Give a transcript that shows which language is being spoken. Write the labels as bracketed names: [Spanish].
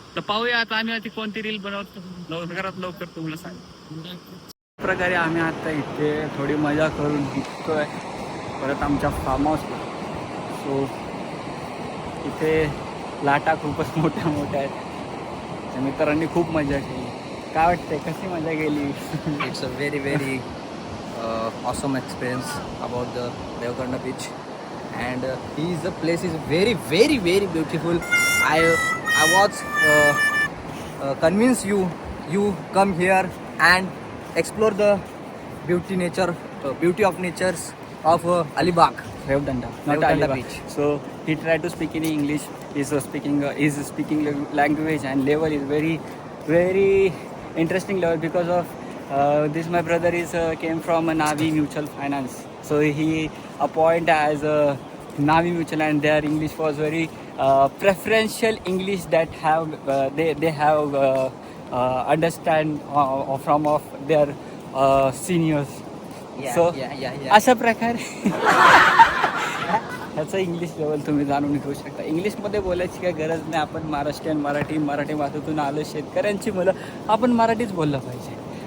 [Marathi] तर पाहूया आता आम्ही आधी कोणती रील बनवतो, लवकरात लवकर तुम्हाला सांग. प्रकारे आम्ही आता इथे थोडी मजा करून निघतोय परत आमच्या फार्म हाऊसला. सो इथे लाटा खूपच मोठ्या मोठ्या आहेत. मित्रांनी खूप मजा केली. काय वाटतंय, कशी मजा गेली? [English] It's a very awesome experience about the Revdanda beach, and the place is very beautiful. I was convinced you come here and explore the beauty of natures of Alibag. Revdanda, not Revdanda Alibag beach. So he tried to speak in English. He's speaking language and level is very interesting level because of this. My brother came from a Navi Mutual Finance, so he appointed as a Navi Mutual, and their English was very preferential English that have they have understand from of their seniors. Yeah. [Marathi] अशा प्रकारे ह्याचं English level तुम्ही जाणून घेऊ शकता. इंग्लिशमध्ये बोलायची काही गरज नाही. आपण महाराष्ट्रीयन, मराठी भाषेतून आलो, शेतकऱ्यांची मुलं, आपण मराठीच बोललं पाहिजे.